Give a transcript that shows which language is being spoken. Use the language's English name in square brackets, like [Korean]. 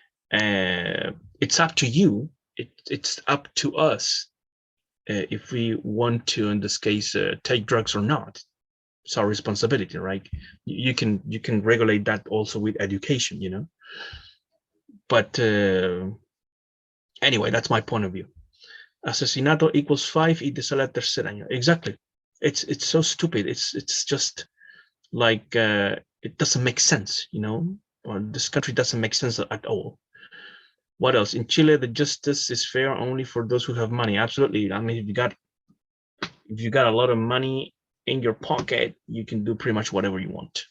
[English] It's up to you. It's up to us if we want to, in this case, take drugs or not. It's our responsibility, right? You can regulate that also with education, but anyway, that's my point of view. [Spanish] Asesinato [English] equals [Spanish] 5 y te sale tercer año. [English] Exactly. It's so stupid. It's just like it doesn't make sense, or this country doesn't make sense at all. What else? In Chile, the justice is fair only for those who have money. Absolutely. I mean, if you got a lot of money in your pocket, you can do pretty much whatever you want.